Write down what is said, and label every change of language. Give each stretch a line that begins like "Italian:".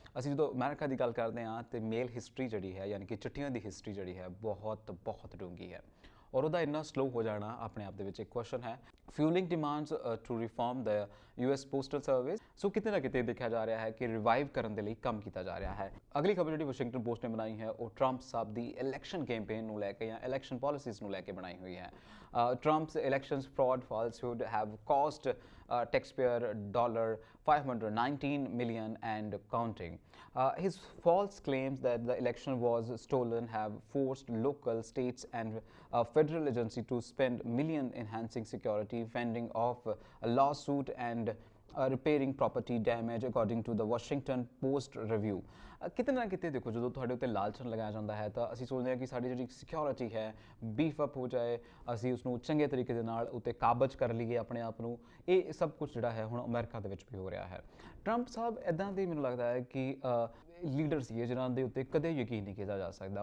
Punjabi: ਅਸੀਂ ਜਦੋਂ ਅਮਰੀਕਾ ਦੀ ਗੱਲ ਕਰਦੇ ਹਾਂ ਤੇ ਮੇਲ ਹਿਸਟਰੀ ਜਿਹੜੀ ਹੈ, ਯਾਨੀ ਕਿ ਚਿੱਠੀਆਂ ਦੀ ਹਿਸਟਰੀ ਜਿਹੜੀ ਹੈ ਬਹੁਤ ਡੂੰਘੀ ਹੈ ਔਰ ਉਹਦਾ ਇੰਨਾ ਸਲੋ ਹੋ ਜਾਣਾ ਆਪਣੇ ਆਪ ਦੇ ਵਿੱਚ ਇੱਕ ਕੁਐਸਚਨ ਹੈ।
English: Fuelling demands to reform the US postal service.
Punjabi: ਸੋ ਕਿਤੇ ਨਾ ਕਿਤੇ ਦੇਖਿਆ ਜਾ ਰਿਹਾ ਹੈ ਕਿ ਰਿਵਾਈਵ ਕਰਨ ਦੇ ਲਈ ਕੰਮ ਕੀਤਾ ਜਾ ਰਿਹਾ ਹੈ। ਅਗਲੀ ਖਬਰ ਜਿਹੜੀ ਵਾਸ਼ਿੰਗਟਨ ਪੋਸਟ ਨੇ ਬਣਾਈ ਹੈ ਉਹ ਟਰੰਪ ਸਾਹਿਬ ਦੀ ਇਲੈਕਸ਼ਨ ਕੈਂਪੇਨ ਨੂੰ ਲੈ ਕੇ ਜਾਂ ਇਲੈਕਸ਼ਨ ਪਾਲਿਸੀਜ਼ ਨੂੰ ਲੈ ਕੇ ਬਣਾਈ ਹੋਈ ਹੈ।
English: Trump's elections fraud falsehood have cost taxpayer $519 million and counting. His false claims that the election was stolen have forced local, states, and federal agency to spend millions enhancing security, fending off a lawsuit, and repairing property damage, according to the Washington Post review.
Punjabi: ਕਿਤੇ ਨਾ ਕਿਤੇ ਦੇਖੋ, ਜਦੋਂ ਤੁਹਾਡੇ ਉੱਤੇ ਲਾਲਚਨ ਲਗਾਇਆ ਜਾਂਦਾ ਹੈ ਤਾਂ ਅਸੀਂ ਸੋਚਦੇ ਹਾਂ ਕਿ ਸਾਡੀ ਜਿਹੜੀ ਸਿਕਿਉਰਿਟੀ ਹੈ ਬੀਫ ਅਪ ਹੋ ਜਾਏ, ਅਸੀਂ ਉਸ ਨੂੰ ਚੰਗੇ ਤਰੀਕੇ ਦੇ ਨਾਲ ਉੱਤੇ ਕਾਬਜ਼ ਕਰ ਲਈਏ ਆਪਣੇ ਆਪ ਨੂੰ। ਇਹ ਸਭ ਕੁਝ ਜਿਹੜਾ ਹੈ ਹੁਣ ਅਮਰੀਕਾ ਦੇ ਵਿੱਚ ਵੀ ਹੋ ਰਿਹਾ ਹੈ। ਟਰੰਪ ਸਾਹਿਬ ਇੱਦਾਂ ਦੇ ਮੈਨੂੰ ਲੱਗਦਾ ਹੈ ਕਿ ਲੀਡਰ ਸੀਗੇ ਜਿਨ੍ਹਾਂ ਦੇ ਉੱਤੇ ਕਦੇ ਯਕੀਨ ਨਹੀਂ ਕੀਤਾ ਜਾ ਸਕਦਾ।